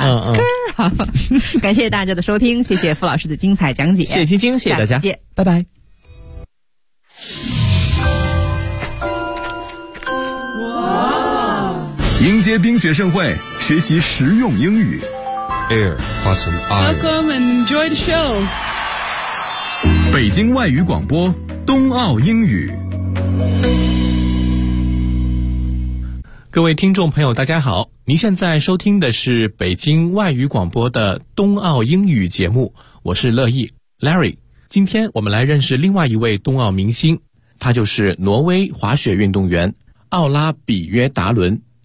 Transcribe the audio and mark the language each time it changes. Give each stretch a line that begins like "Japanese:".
Chinese: 嗯嗯四哥感谢大家的收听谢谢傅老师的精彩讲解谢谢晶晶谢谢大家再见拜拜哇迎接冰雪盛会学习实用英语 Air Awesome Air
English: Welcome and enjoy the show
Chinese: 北京外语广播冬奥英语各位听众朋友大家好您现在收听的是北京外语广播的冬奥英语节目我是乐意 Larry 今天我们来认识另外一位冬奥明星他就是挪威滑雪运动员奥拉比约达伦